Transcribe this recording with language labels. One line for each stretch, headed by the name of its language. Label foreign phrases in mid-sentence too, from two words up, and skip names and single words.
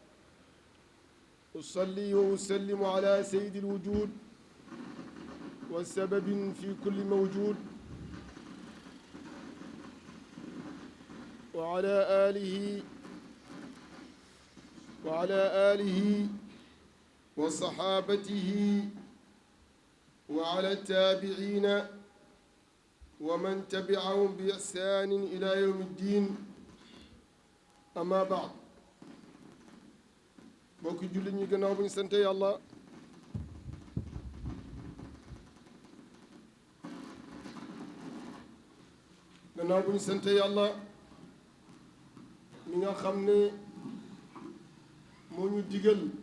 Arabic: أصلي وأسلم على سيد الوجود والسبب في كل موجود وعلى آله وصحابته وعلى التابعين ومن تبعهم بإحسان إلى يوم الدين أما بعد
Wolof: bokki jullit ñi gannaaw bu ñu sante yàlla mi nga xam ne moo ñu digal